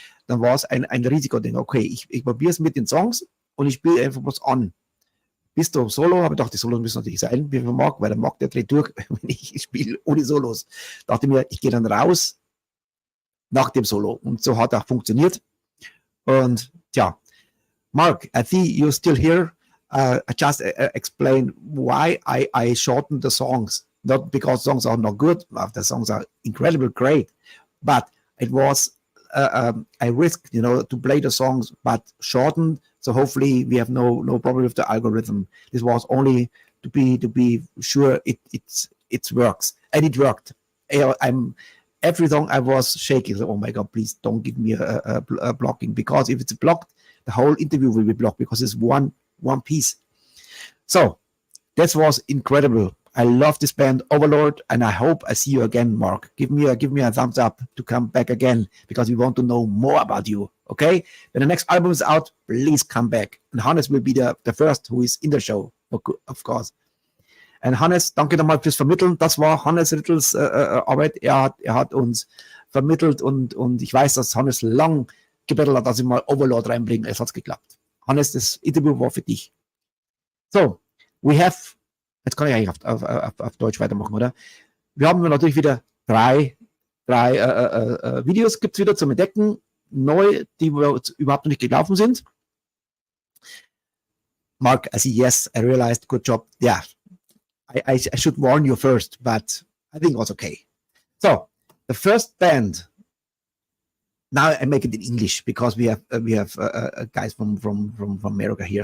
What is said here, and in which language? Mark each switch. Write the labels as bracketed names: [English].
[German] Dann war es ein Risiko. Okay, ich probiere es mit den Songs und ich spiele einfach was an. Bis zum Solo habe ich gedacht, die Solos müssen natürlich sein, wie man mag, weil der Marc, der dreht durch, wenn ich spiele ohne Solos. Dachte mir, ich gehe dann raus nach dem Solo. Und so hat auch funktioniert. Und tja, Marc, [English] I see you're still here. I just explain why I shortened the songs. Not because songs are not good. The songs are incredibly great, but it was I risked, to play the songs, but shortened. So hopefully we have no problem with the algorithm. This was only to be sure it works, and it worked. Every song I was shaking. So, oh my God, please don't give me a blocking, because if it's blocked, the whole interview will be blocked because it's one piece. So that was incredible. I love this band Overlorde, and I hope I see you again, Mark. Give me a thumbs up to come back again, because we want to know more about you. Okay? When the next album is out, please come back. And Hannes will be the first who is in the show, of course. [German] Und Hannes, danke nochmal fürs Vermitteln. Das war Hannes Rittels Arbeit. Er hat uns vermittelt, und ich weiß, dass Hannes lang gebettelt hat, dass ich mal Overlorde reinbringe. Es hat geklappt. Hannes, das Interview war für dich. So, jetzt kann ich eigentlich auf Deutsch weitermachen, oder? Wir haben natürlich wieder drei Videos, gibt es wieder zum Entdecken, neu, die überhaupt noch nicht gelaufen sind. [English] Mark, I see, yes, I realized, good job. Yeah, I should warn you first, but I think it was okay. So, the first band, now I make it in English because we have guys from America here.